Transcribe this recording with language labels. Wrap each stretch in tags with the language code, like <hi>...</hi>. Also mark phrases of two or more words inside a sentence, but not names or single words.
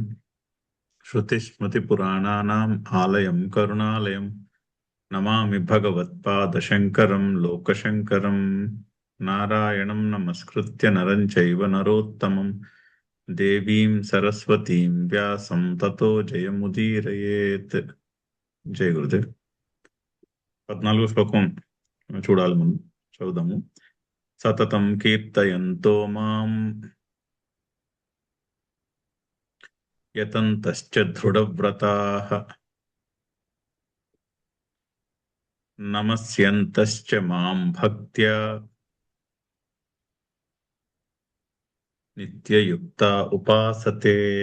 <sa>श्रुतिस्मृतिपुराणानाम् आलयं करुणालयम् नमामि भगवत्पादशङ्करं लोकशङ्करं। नारायणं नमस्कृत्य नरं चैव नरोत्तमं देवीं सरस्वतीं व्यासं ततो जयमुदीरयेत्।</sa> <te>జయ గురుదేవ్. 14వ శ్లోకం చూడాలి, మనం చదువుదాము.</te> <sa>సతతం కీర్తయంతో మాం యతంతశ్చ దృఢవ్రతాః నమస్యంతశ్చ మాం భక్త్యా నిత్యయుక్త ఉపాసతే.</sa>